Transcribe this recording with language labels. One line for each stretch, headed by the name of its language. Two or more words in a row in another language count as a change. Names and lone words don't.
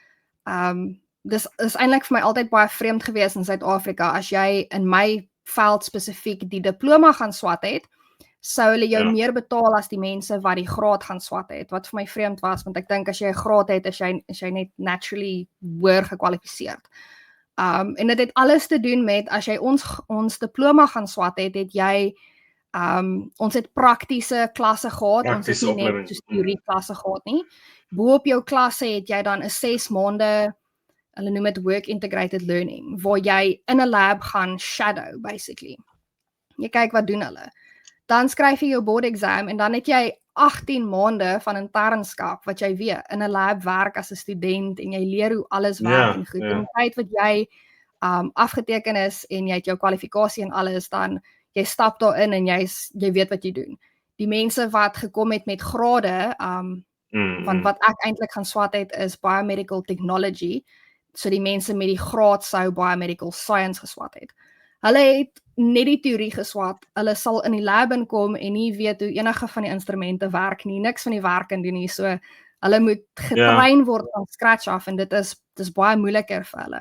Afrikaans: Dis is eintlik vir my altyd baie vreemd gewees in Suid-Afrika as jy in my veld spesifiek die diploma gaan swat het, sou hulle jou meer betaal as die mense wat die graad gaan swat het, wat vir my vreemd was, want ek dink as jy 'n graad het, is jy net naturally hoër gekwalifiseerd. En dit het alles te doen met, as jy ons diploma gaan swat het jy ons het praktiese klasse gehad, ons het nie net soos teorie klasse gehad nie. Bo op jou klasse het jy dan 'n 6 maande, hulle noem dit
English: work integrated learning,
Afrikaans: waar jy in 'n lab gaan
English: shadow basically.
Afrikaans: Jy kyk wat doen hulle. Dan skryf jy jou
English: board exam
Afrikaans: en dan het jy 18 maande van internskap wat jy weer in 'n lab werk as 'n student en jy leer hoe alles werk en goed. En die tyd wat jy afgeteken is en jy het jou kwalifikasie en alles, dan jy stap daarin en jy weet wat jy doen. Die mense wat gekom het met grade, want wat ek eintlik gaan swat het is
English: biomedical technology,
Afrikaans: so die mense met die graad sou
English: biomedical science
Afrikaans: geswat het. Hulle het net die teorie geswat, hulle sal in die lab inkom en nie weet hoe enige van die instrumente werk nie, niks van die werk kan doen nie, so hulle moet getrain word van scratch af en dit is baie moeiliker vir hulle.